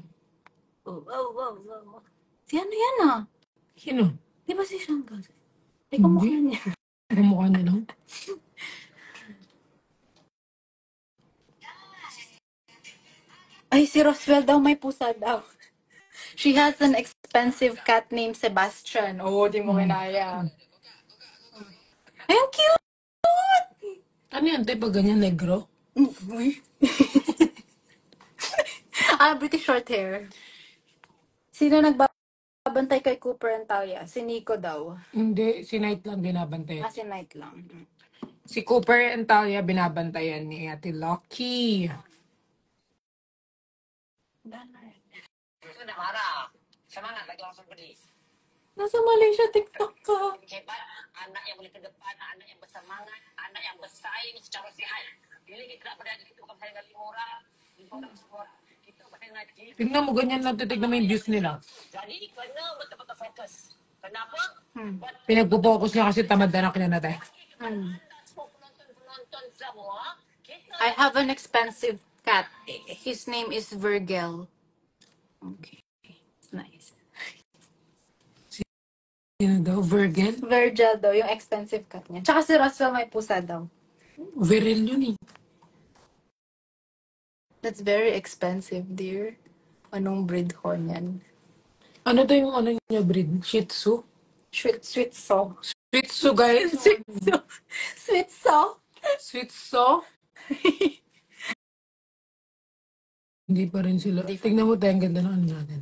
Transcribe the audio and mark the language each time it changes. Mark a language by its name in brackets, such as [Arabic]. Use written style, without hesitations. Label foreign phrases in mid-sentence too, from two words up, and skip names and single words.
[Filipino] Oh. Si ano yan ah? Sino? Di ba si Shanghai? Ay, kamukha niya. Kamukha niya lang. Ay, si Roswell daw may pusa daw. [English] She has an expensive cat named Sebastian. [Filipino] Oh, di mo kinaya. Ay, ang cute! Ano yan? Tayo pag ganyan, negro? Uy. British short hair. Sino nagbabantay kay Cooper and Talia? Si Nico daw. Hindi, si Knight lang binabantayan. Si Knight lang. Si Cooper and Talia binabantayan ni Ate Lucky. Nasa Malaysia, TikTok ka. [Malay] Anak yang boleh ke depan, anak yang bersemangat, anak yang bersaing secara sihat. Bila kita pada kita bukan bersaing dengan 5 orang semua. Kita bersaing dengan team. [Filipino] Tingnan mo, ganyan lang titignan mo yung views nila. [Malay] Jadi kena betul-betul fokus. Kenapa? [Filipino] Pinagpo-focus niya kasi tamad na natin natin. [Malay] Semua penonton semua, kita [English] I have an expensive cat. His name is Virgil. Okay. Nice. [Filipino] Sino daw? Virgil? Virgil daw, yung [English] expensive cat [Filipino] niya. Tsaka si Roswell may pusa daw. Viril yun eh. [English] That's very expensive, dear. [Filipino] Anong breed ko niyan? Ano daw yung ano niya breed? Shih Tzu? [English] Sweet so. [Filipino] Shih Tzu, guys. [English] Sweet so? [Filipino] Shih Tzu? Hindi pa rin sila. Tingnan mo tayo, ang ganda ng ano natin.